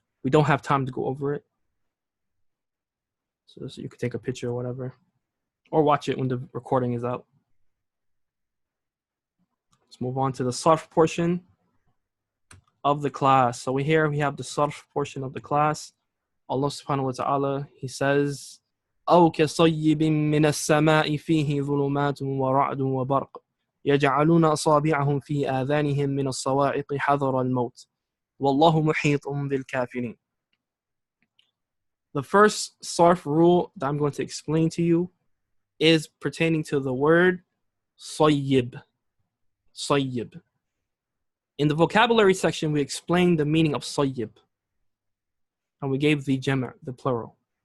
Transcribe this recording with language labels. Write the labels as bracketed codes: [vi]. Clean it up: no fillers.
[en] We don't have time to go over it, so you could take a picture or whatever, or watch it when the recording is out. Let's move on to the sarf portion of the class. So we have the sarf portion of the class. [ar] Allah subhanahu wa ta'ala, [en] he says, [ar] أو كصيب من السماء فيه ظلمات ورعد وبرق يجعلون أصابعهم في آذانهم من الصواعق حذر الموت والله محيط بالكافرين. [en] The first sarf rule that I'm going to explain to you is pertaining to the word sayyib. Sayyib. In the vocabulary section, we explained the meaning of sayyib, and we gave the jama', the plural.